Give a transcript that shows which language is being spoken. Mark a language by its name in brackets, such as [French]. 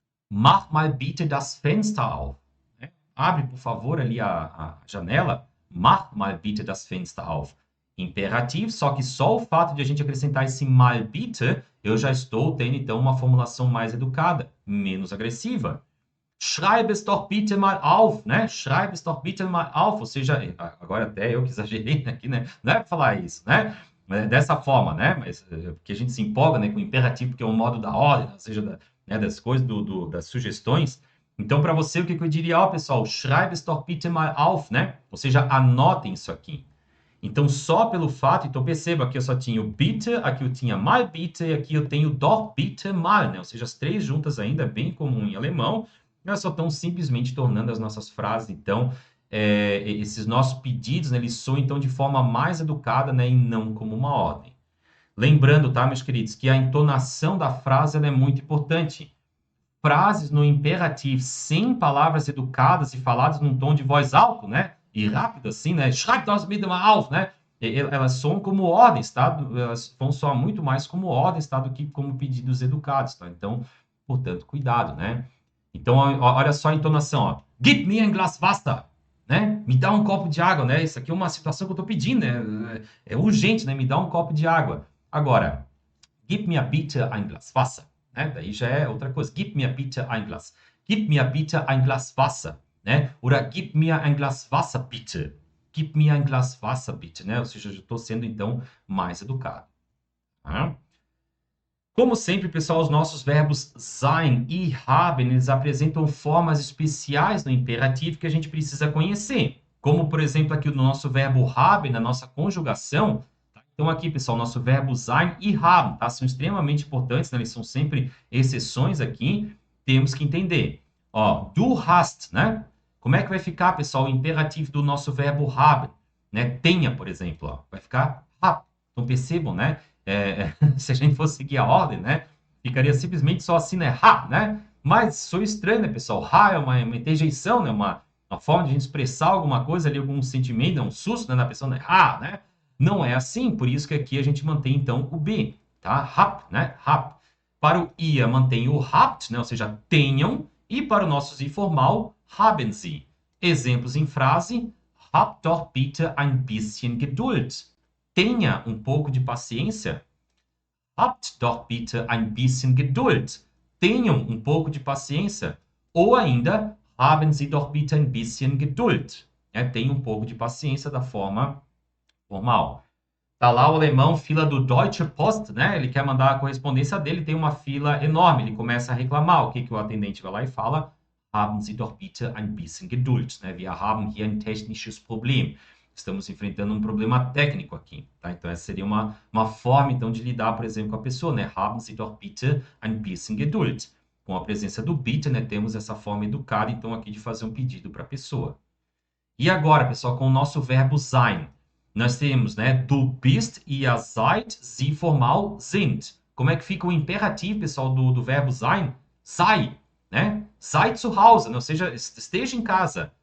[German] Mach mal bitte das Fenster auf. [Portuguese] Abre, por favor, ali a janela. [German] Mach mal bitte das Fenster auf. [Portuguese] Imperativo, só que só o fato de a gente acrescentar esse mal bitte, eu já estou tendo, então, uma formulação mais educada, menos agressiva. [German] Schreib es doch bitte mal auf, né? Schreib es doch bitte mal auf. [Portuguese] Ou seja, agora até eu que exagerei aqui, né? Não é para falar isso, né? Dessa forma, né? Mas porque a gente se empolga, né, com o imperativo, porque é um modo da ordem, ou seja, né, das coisas, das sugestões. Então, para você, o que eu diria? Ó, pessoal, [German] schreib es doch bitte mal auf, né? [Portuguese] Ou seja, anotem isso aqui. Então, só pelo fato, então perceba que eu só tinha o bitte, aqui eu tinha mal bitte, e aqui eu tenho doch bitte mal, né? Ou seja, as três juntas ainda, bem comum em alemão, elas só estão simplesmente tornando as nossas frases, então, esses nossos pedidos, né, eles soam, então, de forma mais educada, né, e não como uma ordem. Lembrando, tá, meus queridos, que a entonação da frase, ela é muito importante. Frases no imperativo sem palavras educadas e faladas num tom de voz alto, né? E rápido assim, né? [German] Schreib das bitte mal auf, né? [Portuguese] Elas soam como ordens, tá? Elas vão soar muito mais como ordens, tá? Do que como pedidos educados, tá? Então, portanto, cuidado, né? Então, olha só a entonação, ó. [German] Gib mir ein Glas Wasser, né? [Portuguese] Me dá um copo de água, né? Isso aqui é uma situação que eu tô pedindo, né? É urgente, né? Me dá um copo de água. Agora, [German] gib mir bitte ein Glas Wasser, [Portuguese] né? Daí já é outra coisa. [German] Gib mir bitte ein Glas. Gib mir bitte ein Glas Wasser. Né? Oder gib mir ein Glas Wasser, bitte. Gib mir ein Glas Wasser, bitte. [Portuguese] Né? Ou seja, eu estou sendo, então, mais educado. Tá? Como sempre, pessoal, os nossos verbos sein e haben, eles apresentam formas especiais no imperativo que a gente precisa conhecer. Como, por exemplo, aqui no nosso verbo haben, na nossa conjugação. Tá? Então, aqui, pessoal, nosso verbo sein e haben, tá? São extremamente importantes, né? Eles são sempre exceções aqui. Temos que entender. Ó, [German] du hast, [Portuguese] né? Como é que vai ficar, pessoal, o imperativo do nosso verbo haben? Né? Tenha, por exemplo, ó, vai ficar hab. Então, percebam, né? Se a gente fosse seguir a ordem, né? Ficaria simplesmente só assim, né? Ha, né? Mas sou estranho, né, pessoal? Ha é uma interjeição, né? Uma forma de a gente expressar alguma coisa ali, algum sentimento, um susto, né, na pessoa, né? Ha, né? Não é assim, por isso que aqui a gente mantém, então, o B. tá? Hab, né? Hab. Para o ihr mantém o habt, né? Ou seja, tenham. E para o nosso [German] Sie formal, haben Sie. [Portuguese] Exemplos em frase, [German] hab doch bitte ein bisschen Geduld. [Portuguese] Tenha um pouco de paciência. [German] Habt doch bitte ein bisschen Geduld. [Portuguese] Tenham um pouco de paciência. Ou ainda, [German] haben Sie doch bitte ein bisschen Geduld. [Portuguese] Tenham um pouco de paciência da forma formal. Tá lá o alemão, fila do Deutsche Post, né? Ele quer mandar a correspondência dele, tem uma fila enorme. Ele começa a reclamar. O que o atendente vai lá e fala? [German] Haben Sie doch bitte ein bisschen Geduld. Né? Wir haben hier ein technisches Problem. [Portuguese] Estamos enfrentando um problema técnico aqui. Tá? Então, essa seria uma forma, então, de lidar, por exemplo, com a pessoa. Né? [German] Haben Sie doch bitte ein bisschen Geduld. [Portuguese] Com a presença do bitte, né, temos essa forma educada, então, aqui de fazer um pedido para a pessoa. E agora, pessoal, com o nosso verbo sein. Nós temos, né, [German] du bist, ihr seid, sie formal sind. [Portuguese] Como é que fica o imperativo, pessoal, do verbo sein? Sei, né? [German] Sei zu Hause, [Portuguese] né? Ou seja, esteja em casa.